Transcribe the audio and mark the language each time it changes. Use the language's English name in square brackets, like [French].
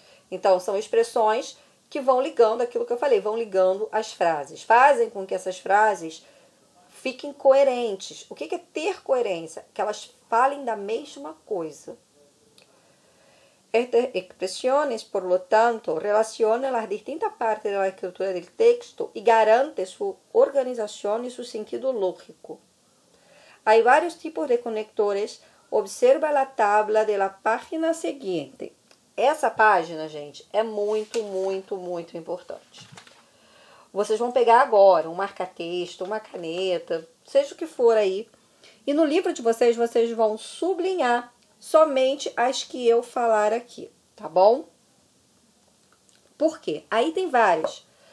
[Portuguese] Então, são expressões que vão ligando aquilo que eu falei, vão ligando as frases. Fazem com que essas frases fiquem coerentes. O que é ter coerência? Que elas falem da mesma coisa. [Spanish] Estas expresiones, por lo tanto, relacionan las distintas partes de la escritura del texto y garanten su organización y su sentido lógico. Hay varios tipos de conectores. Observa a tabla de la página seguinte. [Portuguese] Essa página, gente, é muito, muito, muito importante. Vocês vão pegar agora um marca-texto, uma caneta, seja o que for aí. E no livro de vocês, vocês vão sublinhar somente as que eu falar aqui, tá bom? Por quê? Aí tem várias.